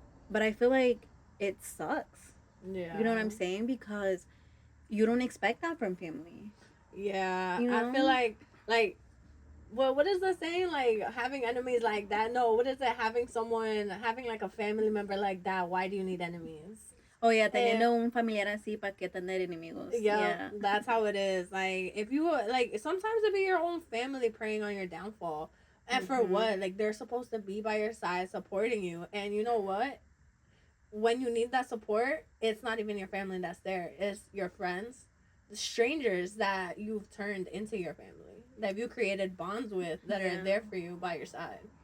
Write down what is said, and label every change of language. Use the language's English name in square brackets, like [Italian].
[English] But I feel like it sucks. Yeah. You know what I'm saying? Because you don't expect that from family. Yeah. You know? I feel like well, what is the saying? Like having enemies like that? No, what is it? Having like a family member like that. Why do you need enemies? Oh yeah, [Spanish] teniendo un familiar así para que tener enemigos. [English] Yeah, that's how it is. Like if you like, sometimes it be your own family preying on your downfall, and for what? Like they're supposed to be by your side, supporting you, and you know what? When you need that support, it's not even your family that's there. It's your friends, the strangers that you've turned into your family, that you created bonds with, that are there for you by your side.